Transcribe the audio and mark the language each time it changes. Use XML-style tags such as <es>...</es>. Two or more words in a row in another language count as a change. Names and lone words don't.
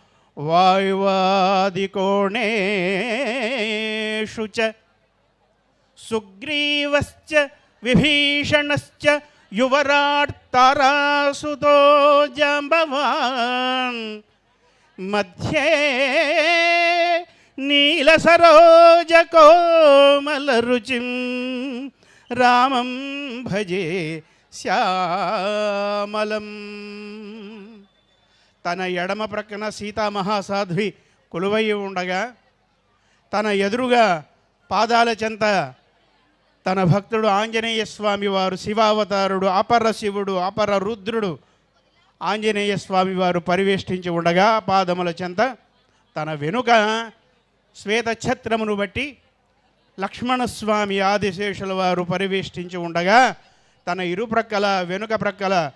<sa>वायुवादिकोणेषु च सुग्रीवश्च विभीषणश्च युवराट् तारासुतो जाम्बवान् मध्ये नीलसरोजकोमलरुचिं रामं भजे శ్యామలం.</sa> <te>తన ఎడమ ప్రక్కన సీతామహాసాధ్వి కొలువై ఉండగా తన ఎదురుగా పాదాల చెంత తన భక్తుడు ఆంజనేయ స్వామి వారు శివావతారుడు, అపర శివుడు, అపర రుద్రుడు ఆంజనేయ స్వామి వారు పరివేష్టించి ఉండగా పాదముల చెంత తన వెనుక శ్వేతఛత్రమును బట్టి లక్ష్మణస్వామి ఆదిశేషుల వారు పరివేష్టించి ఉండగా తన ఇరుప్రక్కల వెనుక ప్రక్కల</te>